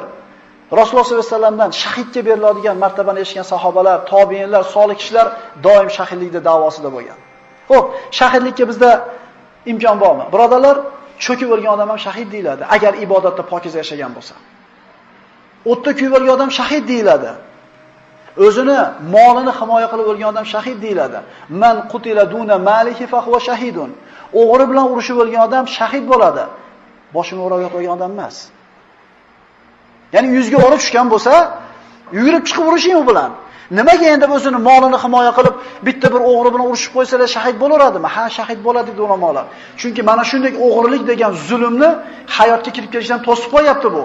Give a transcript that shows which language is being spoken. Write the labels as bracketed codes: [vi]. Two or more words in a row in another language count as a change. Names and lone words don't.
[uz] Rasululloh [ar] صلى الله عليه [uz] vasallamdan shahidga beriladigan martabani eshitgan sahobalar, tobiinlar, solih kishilar doim shahidlikda da'vosida bo'lgan. Xo'p, shahidlikka bizda imkon bormi? Birodarlar, cho'kib o'lgan odam ham shahid deyiladi, agar ibodatda pokiza yashagan bo'lsa. O'tda kuyib o'lgan odam shahid deyiladi. O'zini molini himoya qilib o'lgan odam shahid deyiladi. [ar] من قتل دون ماله فهو شهيد. [uz] O'g'ri bilan urushib o'lgan odam shahid bo'ladi. Boshini o'rab yo'qlagan odam emas. Ya'ni yuzga o'ra tushgan bo'lsa, yugurib chiqib urishing u bilan. Nimaga endi o'zini molini himoya qilib bitta bir o'g'ri bilan urushib qo'ysalar shahid bo'laveradimi? Ha, shahid bo'ladi deydi ulamolar. Chunki mana shunday o'g'rilik degan zulmni hayotga kirib kelishdan to'sib qo'yapti bu.